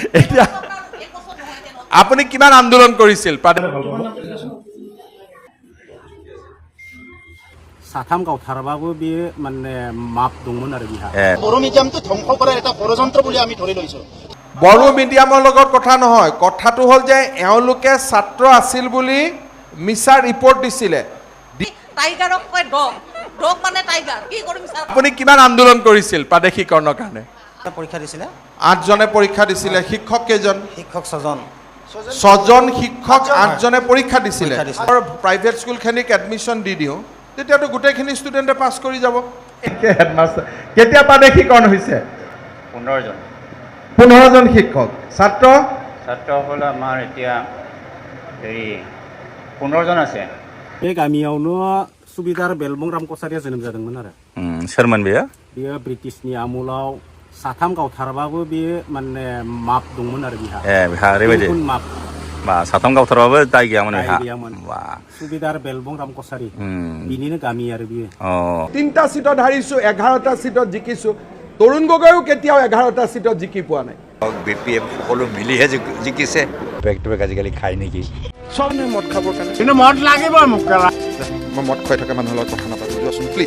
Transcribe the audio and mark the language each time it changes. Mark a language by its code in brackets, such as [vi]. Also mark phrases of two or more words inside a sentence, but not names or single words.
[as] এতিয়া আপুনি কিমান আন্দোলন কৰিছিল [brx] साथाम गावथारबाबो बे माने माप दंमोन आरो बिहा [as] বড়ো মিডিয়ামটো ধ্বংস কৰাৰ এটা ষড়যন্ত্ৰ বুলি আমি ধৰি লৈছো বড়ো মিডিয়ামৰ লগত কথা নহয় কথাটো হ'ল যে এওঁলোকে ছাত্ৰ আছিল বুলি মিছা ৰিপৰ্ট দিছিলে টাইগাৰক কয় ডগ ডগ মানে টাইগাৰ কি কৰিম স্যাৰ আপুনি কিমান আন্দোলন কৰিছিল প্ৰাদেশিকৰণৰ কাৰণে পৰীক্ষা দিছিলে 8 জনে পৰীক্ষা দিছিলে শিক্ষক কেইজন শিক্ষক 6জন 6 জন শিক্ষক 8 জনে পৰীক্ষা দিছিলে আৰু প্ৰাইভেট স্কুলখিনিক এডমিশ্যন দি দিওঁ তেতিয়াতো গোটেইখিনি ষ্টুডেণ্টে পাছ কৰি যাব হেডমাষ্টাৰ কেতিয়া প্ৰাদেশিকৰণ হৈছে 15 জন শিক্ষক ছাত্ৰ হ'ল আমাৰ এতিয়া 15 জন আছে [brx] बे गामियावनो सुबिदार बेलबं राम कसारिया जोनोम जादोंमोन आरो सोरमोन बेयो ब्रिटिशनि आमुलाव साथाम गावथारबाबो बे माने माप दंमोन आरो बिहा बिहा ओरैबायदि माप बा साथाम गावथारबाबो दाय गैयामोन बिहा बा सुबिदार बेलबं राम कसारि बिनिनो गामि आरो बियो [as] 3টা সিটত হাৰিছো 11টা সিটত জিকিছো তৰুণ গগৈও কেতিয়াও 11টা সিটত জিকি পোৱা নাই বিপিএফ সকলো মিলিহে জিকিছে [en] back to back [as] আজিকালি খাই নেকি চবনে মদ খাবৰ কাৰণে কিন্তু মদ লাগিব মোক মই মদ খাই থকা মানুহৰ লগত কথা নাপাতো দিয়কচোন প্লিজ